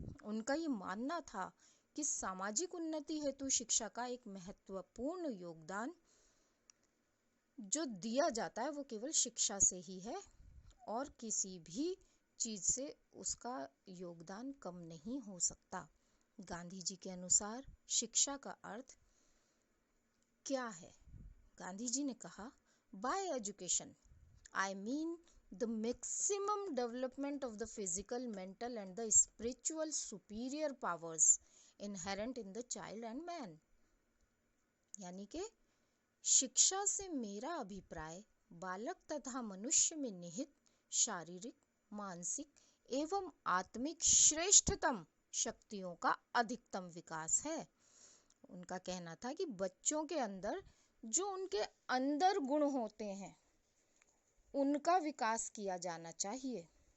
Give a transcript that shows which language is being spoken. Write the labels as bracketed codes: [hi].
[hi] उनका ये मानना था कि सामाजिक उन्नति हेतु शिक्षा का एक महत्वपूर्ण योगदान जो दिया जाता है वो केवल शिक्षा से ही है और किसी भी चीज से उसका योगदान कम नहीं हो सकता। गांधी जी के अनुसार शिक्षा का अर्थ क्या है? गांधी जी ने कहा, [en] By education I mean the maximum development of the physical, mental and the spiritual superior powers inherent in the child and man। [hi] यानी कि शिक्षा से मेरा अभिप्राय बालक तथा मनुष्य में निहित शारीरिक, मानसिक एवं आत्मिक श्रेष्ठतम शक्तियों का अधिकतम विकास है। उनका कहना था कि बच्चों के अंदर जो उनके अंदर गुण होते हैं उनका विकास किया जाना चाहिए।